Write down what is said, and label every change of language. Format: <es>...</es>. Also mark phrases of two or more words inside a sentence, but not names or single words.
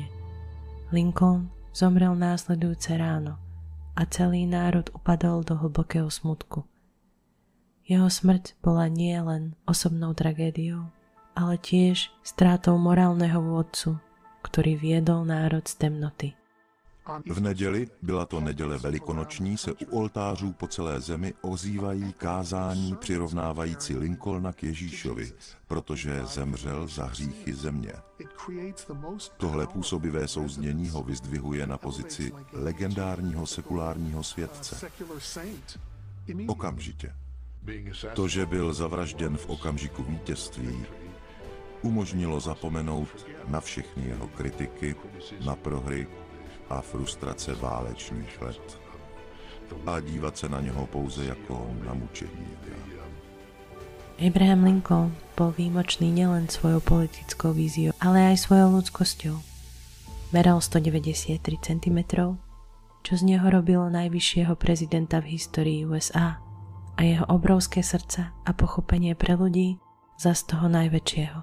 <sk>Lincoln zomrel následujúce ráno a celý národ upadol do hlbokého smutku. Jeho smrť bola nie len osobnou tragédiou, ale tiež strátou morálneho vodcu, ktorý viedol národ z temnoty.</sk> <cs>V neděli, byla to neděle velikonoční, se u oltářů po celé zemi ozývají kázání přirovnávající Lincolna k Ježíšovi, protože zemřel za hříchy země. Tohle působivé souznění ho vyzdvihuje na pozici legendárního sekulárního světce. Okamžitě. To, že byl zavražděn v okamžiku vítězství, umožnilo zapomenout na všechny jeho kritiky, na prohry a frustrace válečných let a dívat se na něho pouze jako na mučedníka.</cs> <sk>Abraham Lincoln bol výmočný nielen svojou politickou víziou, ale aj svojou ľudskosťou. Meral 193 cm, čo z neho robilo najvyššieho prezidenta v histórii USA, a jeho obrovské srdce a pochopenie pre ľudí zas toho najväčšieho.</sk>